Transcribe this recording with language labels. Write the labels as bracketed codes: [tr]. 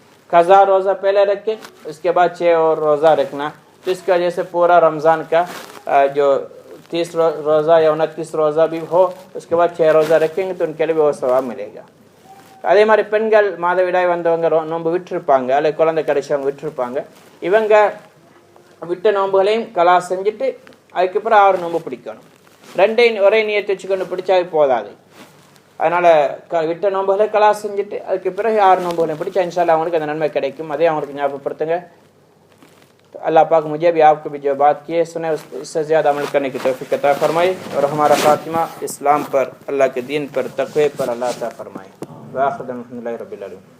[ur] قضا روزہ پہلے رکھ کے اس کے بعد 6 اور روزہ رکھنا، تو اس کی وجہ سے پورا رمضان کا جو 30 روزہ یا 29 روزہ بھی ہو اس کے بعد 6 روزہ رکھیں گے تو ان کے لیے بھی وہ ثواب ملے گا۔ [ta] அதே மாதிரி பெண்கள் மாதவிடாய் வந்தவங்க நோன்பு விட்டுருப்பாங்க, அல்லது குழந்தை கிடைச்சவங்க விட்டுருப்பாங்க, இவங்க விட்ட நோன்புகளையும் கலா செஞ்சுட்டு அதுக்கப்புறம் 6 நோன்பு பிடிக்கணும்। ரெண்டையும் ஒரே நியத்தை வச்சுக்கொண்டு பிடிச்சாவே போதாது। அதனால் விட்ட நோன்புகளை கலா செஞ்சுட்டு அதுக்கு பிறகு 6 நோன்புகளையும் பிடிச்சா இன்ஷால்லா அவங்களுக்கு அந்த நன்மை கிடைக்கும்। அதே அவங்களுக்கு ஞாபகப்படுத்துங்க। [ur] تو اللہ پاک مجھے بھی آپ کو بھی جو بات کیے سنے اس سے زیادہ عمل کرنے کی توفیق عطا فرمائے، اور ہمارا خاتمہ اسلام پر، اللہ کے دین پر، تقوی پر اللہ عطا فرمائے۔ [ar] وآخر دعوانا الحمدللہ رب العالمین۔